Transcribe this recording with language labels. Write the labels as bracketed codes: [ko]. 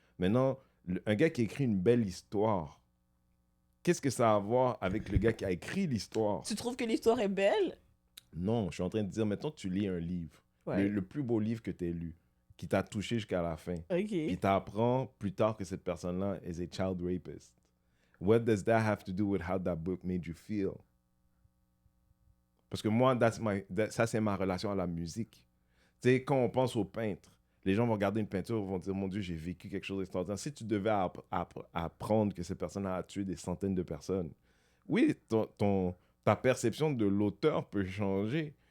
[fr] Maintenant, un gars qui écrit une belle histoire, qu'est-ce que ça a à voir avec le gars qui a écrit l'histoire? Tu trouves que l'histoire est belle? Non, je suis en train de dire, mettons, tu lis un livre, Ouais. le plus beau livre que tu as lu, qui t'a touché jusqu'à la fin. OK. Puis t'apprends plus tard que cette personne-là [en] is a child rapist. What does that have to do with how that book made you feel? [fr] Parce que moi, ça, c'est ma relation à la musique. Tu sais, quand on pense au peintre, les gens vont regarder une peinture, vont dire, mon Dieu, j'ai vécu quelque chose d'extraordinaire. Si tu devais apprendre que cette personne a tué des centaines de personnes, oui, ta perception de l'auteur peut changer.